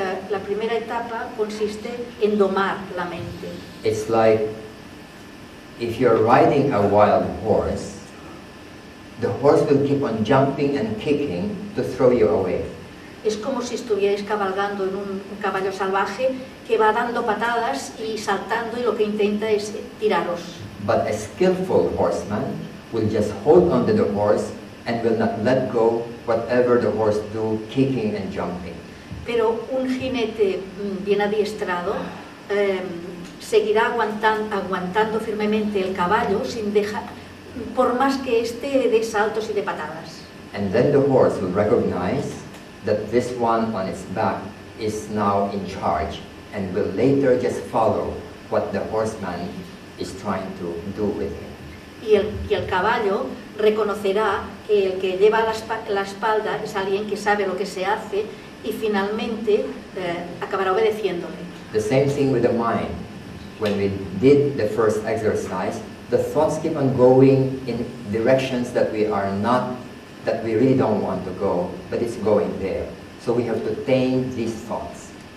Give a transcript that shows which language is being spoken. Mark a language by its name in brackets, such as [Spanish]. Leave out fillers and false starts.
[Spanish] La primera etapa consiste en domar la mente. [English] It's like if you're riding a wild horse, the horse will keep on jumping and kicking to throw you away. [Spanish] Es como si estuvierais cabalgando en un caballo salvaje que va dando patadas y saltando y lo que intenta es tiraros. [English] But a skillful horseman will just hold on to the horse and will not let go whatever the horse do, kicking and jumping. [Spanish] Pero un jinete bien adiestrado seguirá aguantando firmemente el caballo sin dejar, por más que esté de saltos y de patadas. [English] And then the horse will recognize that this one on its back is now in charge and will later just follow what the horseman is trying to do with him. [Spanish] Y el caballo reconocerá que el que lleva la espalda es alguien que sabe lo que se hace y finalmente acabará obedeciéndole. [English] The same thing with the mind. When we did the first exercise, the thoughts keep on going in directions that we really don't want to go, but it's going there. So we have to tame these thoughts.